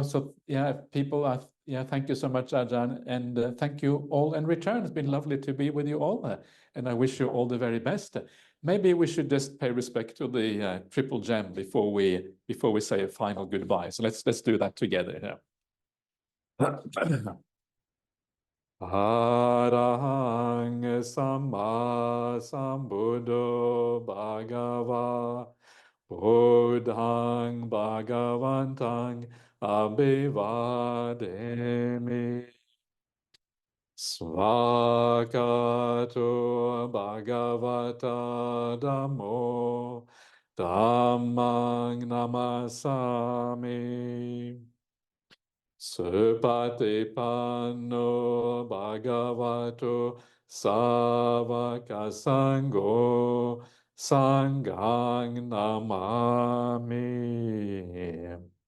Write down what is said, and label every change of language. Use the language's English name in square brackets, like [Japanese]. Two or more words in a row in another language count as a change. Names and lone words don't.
[English] So yeah, people are, yeah, thank you so much, Ajahn, and thank you all in return. It's been lovely to be with you all, and I wish you all the very best. Maybe we should just pay respect to the triple gem before we say a final goodbye. So let's do that together. Yeah. [Pali] Arahang Samma Sambuddho Bhagava Buddhang Bhagavantang Abhivademi Svakato Bhagavata Dhammo Dhammang Namasami Supatipanno Bhagavato Savaka Sangho Sanghang Namami.